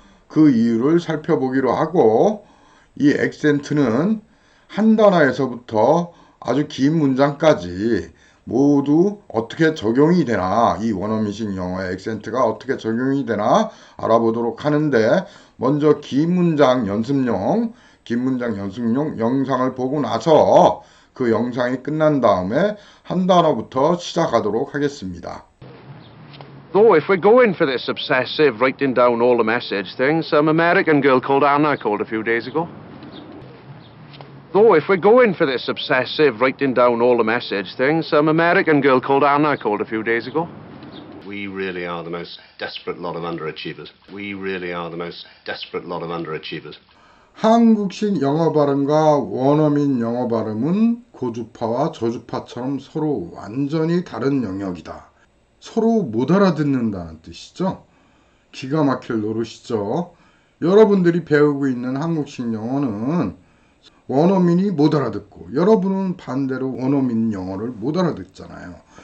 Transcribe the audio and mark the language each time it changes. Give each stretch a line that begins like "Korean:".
Korean: 그 이유를 살펴보기로 하고, 이 액센트는 한 단어에서부터 아주 긴 문장까지 모두 어떻게 적용이 되나, 이 원어민식 영어의 액센트가 어떻게 적용이 되나 알아보도록 하는데, 먼저 긴 문장 연습용 영상을 보고 나서 그 영상이 끝난 다음에 한 단어부터 시작하도록 하겠습니다.
English: Though if we're going for this obsessive writing down all the message thing, some American girl called Anna called a few days ago. Though if we're going for this obsessive writing down all the message thing, some American girl called Anna called a few days ago. We really are the most desperate lot of underachievers. We really are the most desperate lot of underachievers.
Korean: 한국식 영어 발음과 원어민 영어 발음은 고주파와 저주파처럼 서로 완전히 다른 영역이다. 서로 못 알아듣는다는 뜻이죠. 기가 막힐 노릇이죠. 여러분들이 배우고 있는 한국식 영어는 원어민이 못 알아듣고 여러분은 반대로 원어민 영어를 못 알아듣잖아요.